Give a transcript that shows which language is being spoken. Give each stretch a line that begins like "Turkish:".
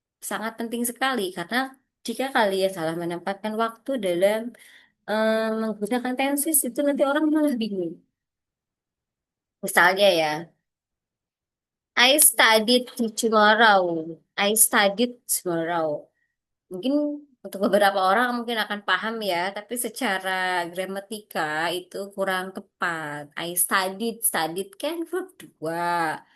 Indonesian: Sangat penting sekali karena jika kalian salah menempatkan waktu dalam menggunakan tenses itu nanti orang malah bingung. Misalnya ya,
English: I studied tomorrow. I studied tomorrow.
Indonesian: Mungkin untuk beberapa orang mungkin akan paham ya, tapi secara gramatika itu kurang tepat.
English: I studied,
Indonesian: studied kan verb dua.